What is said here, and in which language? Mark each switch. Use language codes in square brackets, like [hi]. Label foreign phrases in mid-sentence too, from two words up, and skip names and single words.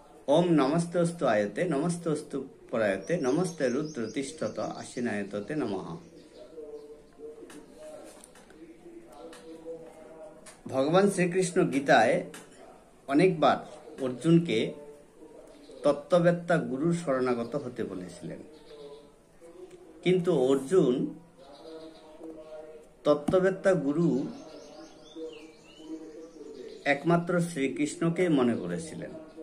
[sa] ओम नमस्तोस्तु आयते नमस्तोस्तु परायते नमस्ते रुद्र तिष्ठत आशीनायतते नमः। [bn] भगवान श्रीकृष्ण गीताয় অনেকবার অর্জুনকে তত্ত্ববেত্তা গুরুর শরণাগত হতে বলেছিলেন, কিন্তু অর্জুন তত্ত্ববেত্তা গুরু একমাত্র শ্রীকৃষ্ণকে মনে করেছিলেন।